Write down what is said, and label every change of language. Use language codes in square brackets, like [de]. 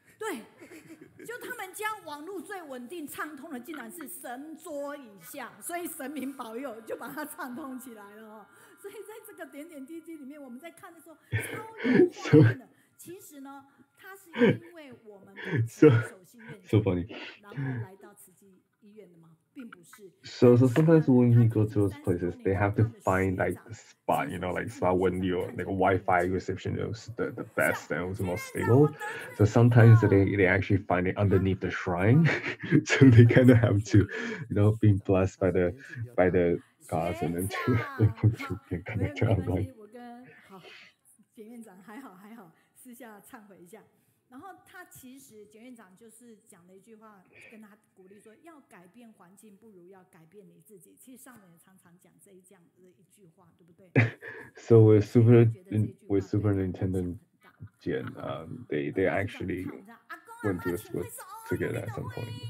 [zh] 对，就他们家网络最稳定畅通的，竟然是神桌以下，所以神明保佑，就把它畅通起来了哦。所以在这个点点滴滴里面，我们在看的时候超有画面的。其实呢，它是因为我们守心愿，然后来到慈济医院的吗？ [en] So sometimes when you go to those places, they have to find like the spot, you know, like spot when your like Wi-Fi reception is the best and was the most stable. So sometimes they actually find it underneath the shrine, so they kind of have to, you know, being blessed by the gods and then to able to get connected online. [zh] 我跟好简院长还好，私下忏悔一下。然后他其实简院长就是讲了一句话，跟他鼓励说，要改变环境不如要改变你自己。其实上人也常常讲这样的一句话，对不对 [en] ？So with Superintendent Jian, they actually went to the school together at some point.